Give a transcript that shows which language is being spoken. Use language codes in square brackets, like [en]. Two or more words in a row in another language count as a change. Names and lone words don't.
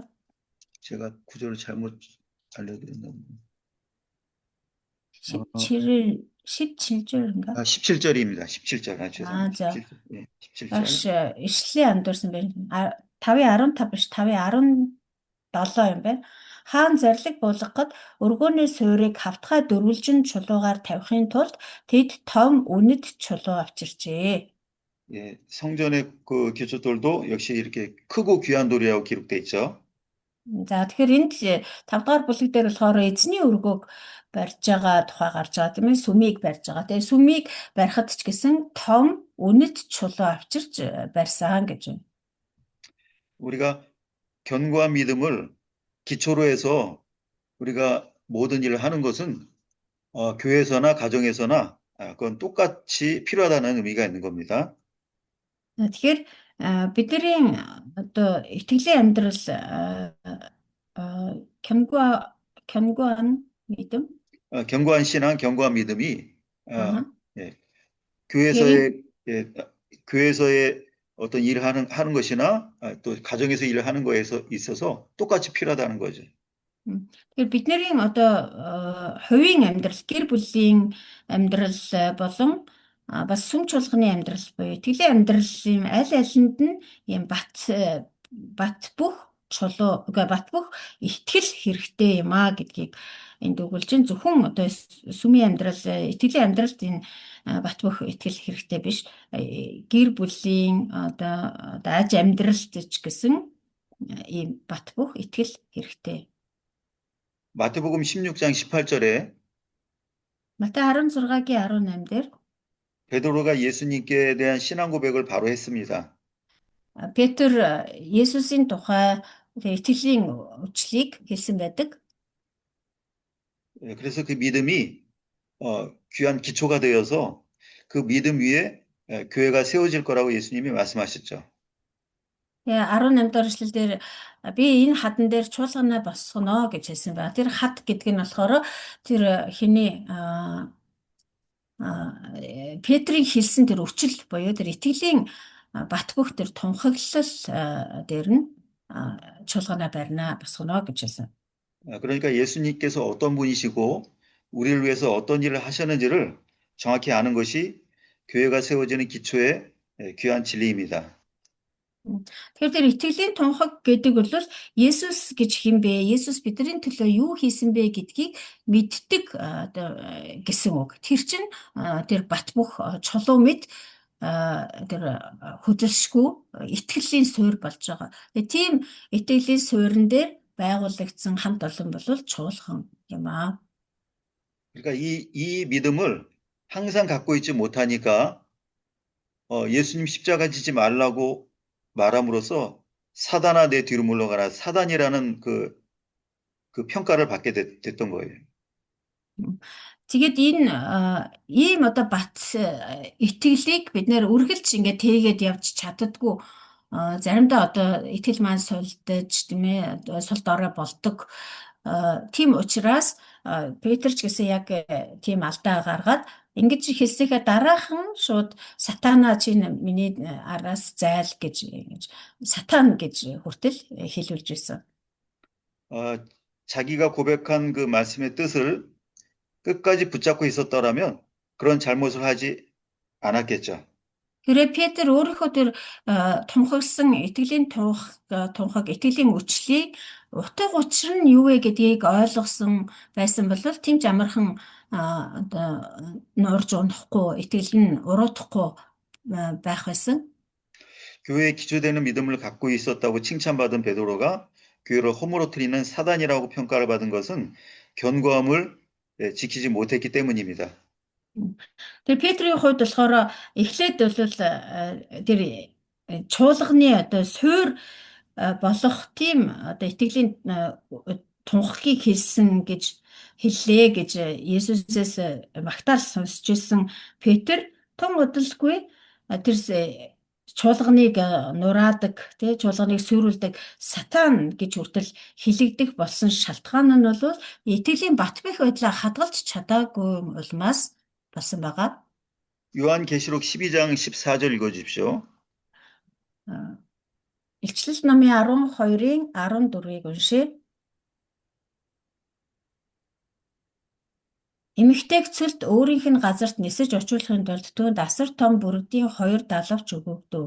[ko] 제가 구절을 잘못 알려드렸나 보네. 17절인가? 17절입니다. 17절. 죄송합니다. 17절. 예, 17절. [mn] Маш ишлээ андуурсан байна. 5:15 биш 5:17 юм байна. Хаан зарлиг буулгахад өргөөний суурийг хавтгай дөрвөлжин чулуугаар тавихын тулд тэд том үнэт чулуу авчирчээ. [ko] 예, 성전의 그 기초돌도 역시 이렇게 크고 귀한 돌이라고 기록돼 있죠. [mn] За тэгэхээр энд 5 дугаар бүлэг дээр болохоор эзний өргөөг барьж байгаа тухай гарч байгаа тийм ээ, сүмийг барьж байгаа. Тэгээ сүмийг барихад ч гэсэн том үнэт чулуу авчирч барьсан гэж байна. [ko] 우리가 견고한 믿음을 기초로 해서 우리가 모든 일을 하는 것은 교회에서나 가정에서나 그건 똑같이 필요하다는 의미가 있는 겁니다. [mn] Тэгэхээр бидний одоо итгэлийн амьдрал [ko] 견고한 믿음, 견고한 신앙, 견고한 믿음이 예. 교회에서의 어떤 일을 하는 것이나 또 가정에서 일을 하는 거에 있어서 똑같이 필요하다는 거죠. [mn] Тэгэхээр бидний одоо хувийн амьдрал, гэр бүлийн амьдрал болон бас сүм чуулганы амьдрал буюу итгэлийн амьдралын аль алинд нь ийм бат бүх итгэл хэрэгтэй юм аа гэдгийг энд өгүүлж байна. Зөвхөн одоо сүмийн амьдрал, итгэлийн амьдралд энэ бат бүх итгэл хэрэгтэй биш. Гэр бүлийн одоо аж амьдралд ч гэсэн ийм бат бүх итгэл хэрэгтэй. [ko] 마태복음 16장 18절에 [mn] Матай 16-гийн 18 дээр [ko] 베드로가 예수님께 대한 신앙 고백을 바로 했습니다. [mn] Петр Есүсийн тухай итгэлийн үчлийг хэлсэн байдаг. [ko] 그래서 그 믿음이 귀한 기초가 되어서 그 믿음 위에 교회가 세워질 거라고 예수님이 말씀하셨죠. [mn] 18 дахь эшлэлдэр би энэ хадан дээр чуулганаа босгоно гэж хэлсэн байна. Тэр хад гэдэг нь болохоор тэр хэний Петрийн хэлсэн тэр өчил буюу тэр итгэлийн бат бөх тэр тунхаглал дээр нь чуулганаа барина босгоно гэж хэлсэн. [ko] 그러니까 예수님께서 어떤 분이시고 우리를 위해서 어떤 일을 하셨는지를 정확히 아는 것이 교회가 세워지는 기초의 귀한 진리입니다. [mn] Тэгэхээр тэр итгэлийн тунхаг гэдэг бол Есүс гэж хэм бэ? Есүс бидний төлөө юу хийсэн бэ гэдгийг мэддэг гэсэн үг. Тэр чинь тэр бат бөх чулуу мэд тэр хөдөлшгүй итгэлийн суурь болж байгаа. Тэгээ тийм итгэлийн суурин дээр байгуулагдсан хамт олон бол чуулган юм аа. [ko] 그러니까 이 믿음을 항상 갖고 있지 못하니까 예수님 십자가 지지 말라고 말함으로써 사단아 내 뒤로 물러가라 사단이라는 그 평가를 받게 됐던 거예요. [mn] Тэгээд энэ ийм одоо бат итгэлийг бид нэр үргэлж ингээд тэгээд явж чаддаггүй заримдаа одоо итгэл маань сулдаж тийм ээ сул дорой болдог. Тийм учраас Петр ч гэсэн яг тийм алдаа гаргаад ингэж хэлсэхээ дараахан шууд сатана чи миний араас зайл гэж сатан гэж хүртэл хэлүүлж байсан. [ko] 자기가 고백한 그 말씀의 뜻을 끝까지 붙잡고 있었더라면 그런 잘못을 하지 않았겠죠. [mn] Хэрэг Петр өөрийнхөө тэр тунхагсан итгэлийн тунхаг итгэлийн үчлийг утга учир нь юу вэ гэдгийг ойлгосон байсан бол тийм ч амархан одоо нуурж унахгүй итгэл нь уруудахгүй байх байсан. [ko] 교회에 기초되는 믿음을 갖고 있었다고 칭찬받은 베드로가 교회를 허물어뜨리는 사단이라고 평가를 받은 것은 견고함을 지키지 못했기 때문입니다. [mn] Тэр Петрийн хувьд болохоор эхлээд бол тэр чуулганы одоо суур болох тийм одоо итгэлийн тунхагийг хэлсэн гэж хэллээ гэж Есүсээс магтаал сонсч ирсэн Петр тун удалгүй тэр чуулганыг нураадаг тий чуулганыг сүрүүлдэг сатан гэж хүртэл хилэгдэх болсон шалтгаан нь бол итгэлийн бат бэх байдлаа хадгалж чадаагүй улмаас болсон байгаа. [ko] 요한계시록 12장 14절 읽어주십시오. [mn] Илчлэл номын 12-ын 14-ыг уншъя. Эмэгтэйг цөлд өөрийнх нь газарт нисэж очуулахын тулд түүнд асар том бүргэдийн 2 далавч өгөгдөв.